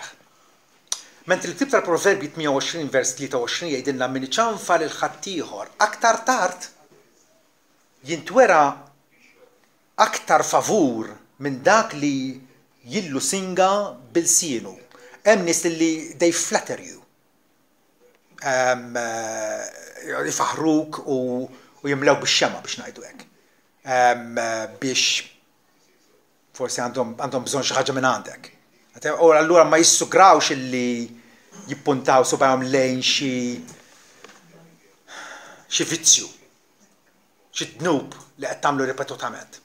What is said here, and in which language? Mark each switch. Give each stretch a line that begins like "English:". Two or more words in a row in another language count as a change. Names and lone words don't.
Maltese: Mentri l-ktib tal-Proverbi 28 vers 23 jgħidilna min iċanfar il-ħaddieħor aktar tard jintwera aktar favur minn dak li jillu singa bil-sienu. Hemm nies li
English: they flatter you.
Maltese: Jifaħruk u jimlew bix-xema biex ngħidu hekk. Biex forsi għandhom bżonn xi ħaġa minn għandek. U allura ma jissugrawx illi jippuntaw subajhom lejn xi vizzju, xi dnub li qed tagħmlu ripetutament.